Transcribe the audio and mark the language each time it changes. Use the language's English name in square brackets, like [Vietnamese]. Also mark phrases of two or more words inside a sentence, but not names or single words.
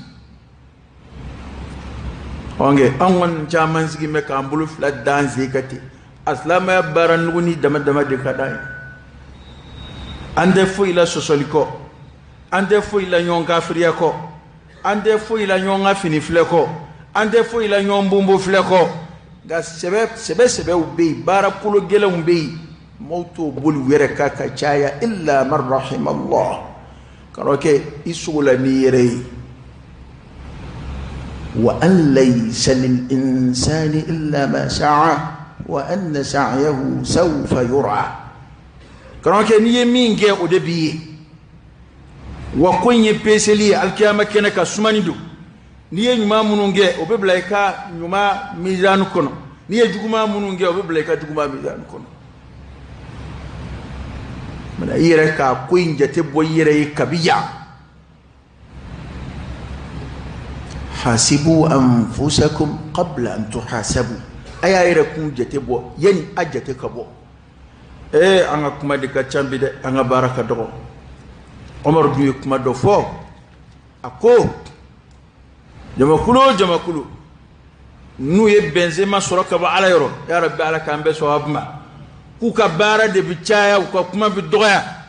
[Bambara] an kɔni caman sigilen bɛ k'an bolo fila dan sen ka ten a silamɛya baara nuguni dama dama de ka d'an ye an tɛ foyi la sɔsɔli kɔ an tɛ foyi la ɲɔgɔn kafiriya kɔ an tɛ foyi la ɲɔgɔn ka fini filɛ kɔ an tɛ foyi la ɲɔgɔn bonbo filɛ kɔ nka sɛbɛw bɛ yen baara kolo gɛlɛnw bɛ yen maaw t'o boli u yɛrɛ kan ka caya [Arabic] إلا من رحم الله [Bambara] kan'o kɛ i sogo la n'i yɛrɛ ye [Arabic] وأن ليس للإنسان إلا ما سعى وأن سعيه سوف يرى [Bambara] kan'o kɛ n'i ye min kɛ o de b'i ye wa ko in ye peseli ye alikiyama kɛnɛ ka sumani don n'i ye ɲuman minnu kɛ o bɛ bila i ka ɲuman mizani kɔnɔ n'i ye juguman minnu kɛ o bɛ bila i ka juguman mizani kɔnɔ mana i yɛrɛ ka ko in jate bɔ i yɛrɛ ye kabi yan [Arabic] حاسبوا أنفسكم قبل أن تحاسبوا [Bambara] y'a yɛrɛ kun jate bɔ yanni a jate ka bɔ an ka kuma de ka ca bi dɛ an ka baara ka dɔgɔ Omar dun ye kuma dɔ fɔ a ko jamakulu o jamakulu n'u ye bɛnzema sɔrɔ ka bɔ ala yɔrɔ [Arabic] يا ربي [Bambara] ala k'an bɛɛ sababu ma k'u ka baara de bi caya u ka kuma bi dɔgɔya